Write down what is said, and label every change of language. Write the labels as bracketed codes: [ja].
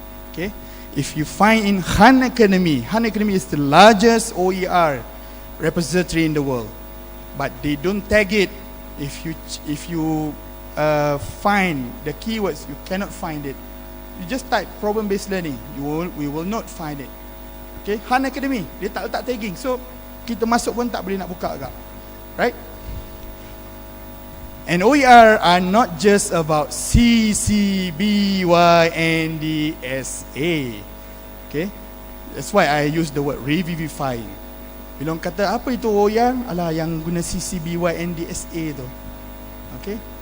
[en] Okay, if you find in Han Academy is the largest OER repository in the world, but they don't tag it. If you find the keywords, you cannot find it You just type problem-based learning. We will not find it. Okay, Han Academy, [ms] dia tak letak [en] tagging. [ms] So, kita masuk pun tak boleh nak buka agak. [en] Right? And OER are not just about C, B, Y, N, D, S, A. Okay? That's why I use the word revivifying. [ms] Bila orang kata, apa itu [en] OER? [ms] Alah, yang guna C, B, Y, N, D, S, A tu. Okay?